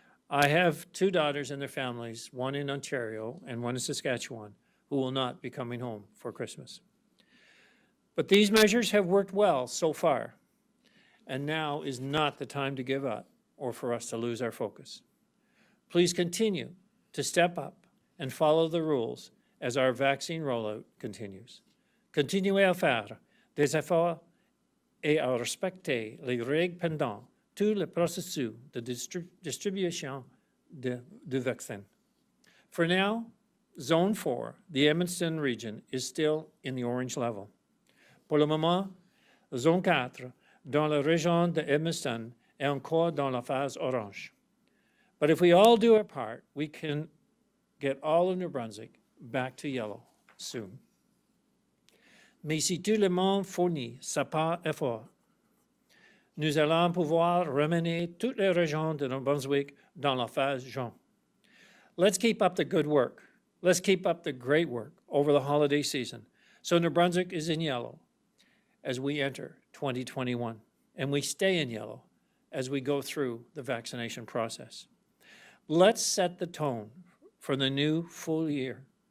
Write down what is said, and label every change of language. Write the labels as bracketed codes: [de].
[en] I have 2 daughters and their families, one in Ontario and one in Saskatchewan, who will not be coming home for Christmas. But these measures have worked well so far, and now is not the time to give up or for us to lose our focus. Please continue to step up and follow the rules as our vaccine rollout continues. [fr] Continuez à faire des efforts et à respecter les règles pendant tout le processus de distribution du vaccin. [en] For now, Zone 4, the Edmundston region, is still in the orange level. [fr] Pour le moment, Zone 4, dans la région de Edmundston, est encore dans la phase orange. [en] But if we all do our part, we can get all of New Brunswick back to yellow soon. [fr] Mais si tout le monde fournit sa part effort, nous allons pouvoir ramener toutes les régions de New Brunswick dans la phase jaune. [en] Let's keep up the good work. Let's keep up the great work over the holiday season so New Brunswick is in yellow as we enter 2021, and we stay in yellow as we go through the vaccination process. Let's set the tone for the new full year.